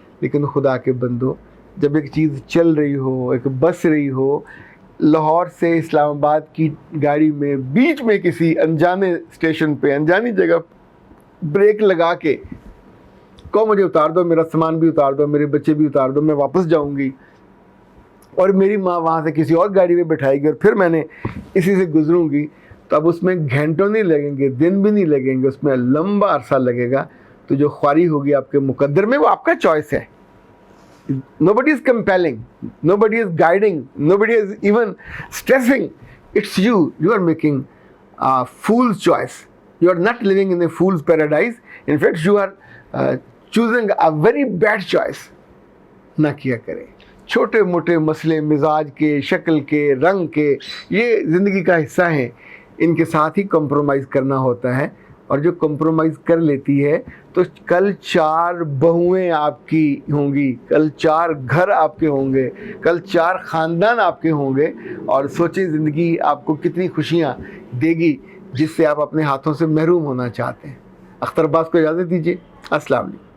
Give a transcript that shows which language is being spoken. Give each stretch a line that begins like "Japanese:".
Urdu: لیکن خدا کے بندو, جب ایک چیز چل رہی ہو, ایک بس رہی ہو, لاہور سے اسلام آباد کی گاڑی میں بیچ میں کسی انجانے اسٹیشن پہ انجانی جگہ بریک لگا کے کہو مجھے اتار دو, میرا سامان بھی اتار دو, میرے بچے بھی اتار دو, میں واپس جاؤں گی, اور میری ماں وہاں سے کسی اور گاڑی میں بٹھائے گی اور پھر میں نے اسی سے گزروں گی, تو اب اس میں گھنٹوں نہیں لگیں گے, دن بھی نہیں لگیں گے, اس میں لمبا عرصہ لگے گا. تو جو خواری ہوگی آپ کے مقدر میں وہ آپ کا چوائس ہے.
English: Nobody is compelling, nobody is guiding, nobody is even stressing. It's you. You are making a fool's choice. You are not living in a fool's paradise. In fact, you are choosing a very bad choice.
Urdu: نہ کیا کریں. چھوٹے موٹے مسئلے مزاج کے, شکل کے, رنگ کے, یہ زندگی کا حصہ ہیں. ان کے ساتھ ہی کمپرومائز کرنا ہوتا ہے، اور جو کمپرومائز کر لیتی ہے تو کل 4 بہویں آپ کی ہوں گی، کل 4 گھر آپ کے ہوں گے، کل 4 خاندان آپ کے ہوں گے، اور سوچیں زندگی آپ کو کتنی خوشیاں دے گی جس سے آپ اپنے ہاتھوں سے محروم ہونا چاہتے ہیں۔ اختر عباس کو اجازت دیجیے، السلام علیکم۔